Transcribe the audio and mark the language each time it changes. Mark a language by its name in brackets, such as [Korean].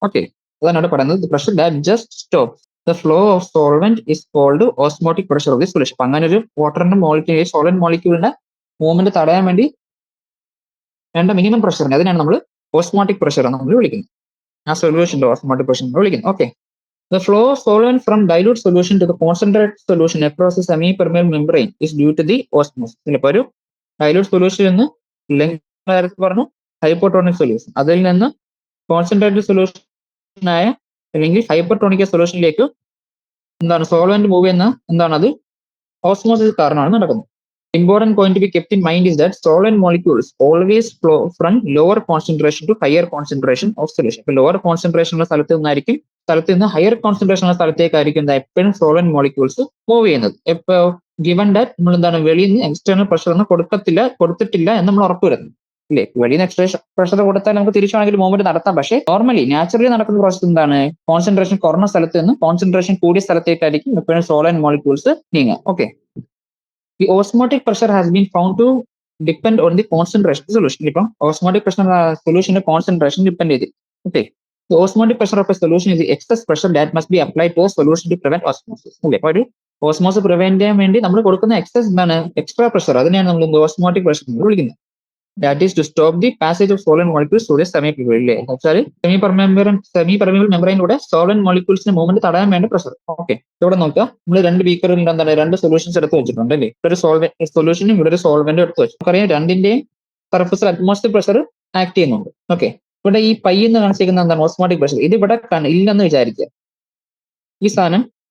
[English] okay, [Malayalam] അതാണ് ഇവിടെ പറയുന്നത്. [English] Pressure that just stop the flow of solvent is called osmotic pressure of the solution. [Malayalam] അപ്പൊ അങ്ങനെ ഒരു വാട്ടറിന്റെ മോളിക്യൂൾ സോളിഡ് മോളിക്യൂളിന്റെ മൂവ്മെന്റ് തടയാൻ വേണ്ടി വേണ്ട മിനിമം പ്രഷറിന് അതിനാണ് നമ്മൾ ഓസ്മോട്ടിക് പ്രഷർ എന്ന് നമ്മൾ വിളിക്കുന്നത്. ആ സൊല്യൂഷന്റെ ഓസ്മോട്ടിക് പ്രഷർ എന്ന് വിളിക്കുന്നത്. [English] Okay, the flow of solvent from dilute solution to the concentrated solution across the semi-permeable membrane is due to the osmosis. [Malayalam] ഇപ്പൊ ഒരു ഡൈലൂട്ട് സൊല്യൂഷൻ നിന്ന് പറഞ്ഞു ഹൈപ്പോട്ടോണിക് സൊല്യൂഷൻ, അതിൽ നിന്ന് കോൺസെൻട്രേറ്റഡ് സൊല്യൂഷൻ ആയ അല്ലെങ്കിൽ ഹൈപ്പർട്ടോണിക് സൊല്യൂഷനിലേക്ക് എന്താണ് സോൾവെന്റ് മൂവ് ചെയ്യുന്ന എന്താണ് അത് ഓസ്മോസിസ് കാരണമാണ് നടക്കുന്നത്. [English] Important point to be kept in mind is that solvent molecules always flow from lower concentration to higher concentration of solution. [Malayalam] ഇപ്പൊ ലോവർ കോൺസെൻട്രേഷൻ ഉള്ള സ്ഥലത്ത് നിന്ന് ഹയർ കോൺസെൻട്രേഷൻ ഉള്ള സ്ഥലത്തേക്കായിരിക്കും എപ്പോഴും സോൾവെന്റ് മോളിക്യൂൾസ് മൂവ് ചെയ്യുന്നത്. ഇപ്പൊ ഗിവൺ ദാറ്റ് നമ്മൾ എന്താണ് വെളിയിൽ നിന്ന് എക്സ്റ്റേണൽ പ്രഷർ ഒന്നും കൊടുത്തിട്ടില്ല എന്ന് നമ്മൾ ഉറപ്പുവരുന്നു ഇല്ലേ. വെളിയിൽ നിന്ന് എക്സ്റ്റേണൽ പ്രഷർ കൊടുത്താൽ നമുക്ക് തിരിച്ചാണെങ്കിൽ മൂവ്മെന്റ് നടത്താം. പക്ഷേ നോർമലി നാച്ചുറലി നടക്കുന്ന പ്രോസസ് എന്താണ്, കോൺസെൻട്രേഷൻ കുറഞ്ഞ സ്ഥലത്ത് നിന്ന് കോൺസെൻട്രേഷൻ കൂടിയ സ്ഥലത്തേക്കായിരിക്കും എപ്പോഴും സോൾവെന്റ് മോളിക്യൂൾസ് നീങ്ങുക. [English] Okay, the osmotic pressure has been found to depend on the concentration of the solution. [Malayalam] ഇപ്പം osmotic pressure സൊല്യൂഷന്റെ കോൺസെൻട്രേഷൻ ഡിപ്പെൻഡ് ചെയ്ത്. [English] Okay, the osmotic pressure of a solution is the excess pressure that must be applied to a solution to prevent osmosis. [Malayalam] അല്ലേ, അപ്പൊ ഒരു osmosis prevent ചെയ്യാൻ വേണ്ടി നമ്മൾ കൊടുക്കുന്ന excess എന്താണ് എക്സ്ട്രാ പ്രഷർ, അതിനെയാണ് നമ്മൾ ഓസ്മോട്ടിക് പ്രഷർ എന്ന് വിളിക്കുന്നത്. [English] That is to stop the passage of solvent molecules through the semi-permeable. [Malayalam] semi-permeable membrane solvent molecules movement തടയാൻ വേണ്ടി പ്രഷർ. ഓക്കെ, ഇവിടെ നോക്കുക, നമ്മൾ രണ്ട് ബീക്കറിൽ എന്താണ് രണ്ട് സൊല്യൂഷൻസ് എടുത്ത് വെച്ചിട്ടുണ്ട് അല്ലേ. ഒരു സൊല്യൂഷനും ഇവിടെ ഒരു സോൾവെന്റും എടുത്ത് വെച്ചു. നമുക്കറിയാം രണ്ടിന്റെയും സർഫസിൽ അറ്റ്മോസ്ഫിയർ പ്രഷർ ആക്ട് ചെയ്യുന്നുണ്ട്. ഓക്കെ, ഇവിടെ ഈ പൈ എന്ന് കാണിച്ചിരിക്കുന്ന എന്താണ് ഓസ്മോട്ടിക് പ്രഷർ. ഇത് ഇവിടെ ഇല്ലെന്ന് വിചാരിക്കുക. ഈ സാധനം